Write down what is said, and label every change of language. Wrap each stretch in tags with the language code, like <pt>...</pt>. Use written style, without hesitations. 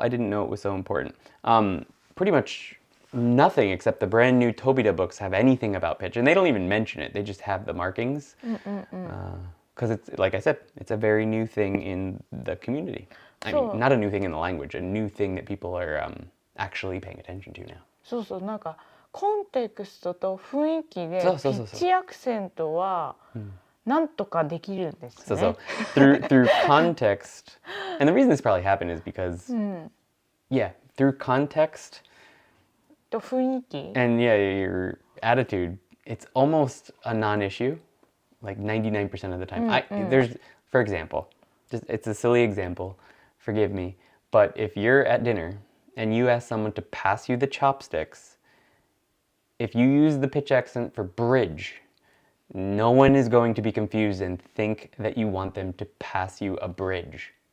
<en>I didn't know it was so important. Pretty much nothing except the brand new Tobita books have anything about pitch, and they don't even mention it. They just have the markings. Because it's, like I said, it's a very new thing in the community. I mean, not a new thing in the language, a new thing that people are actually paying attention to now.</en> <ja>そうそう、なんかコンテクストと雰囲気でピッチアクセントはなんとかできるんですね。</ja> <en>So through context, and the reason this probably happened is because, yeah, through context</en> <ja>と雰囲気</ja> <en>and yeah, your attitude, it's almost a non-issue, like 99% of the time. There's, for example, it's a silly example, forgive me, but if you're at dinner and you ask someone to pass you the chopsticks, if you use the pitch accent for bridge, no one is going to be confused and think that you want them to pass you a bridge.</en>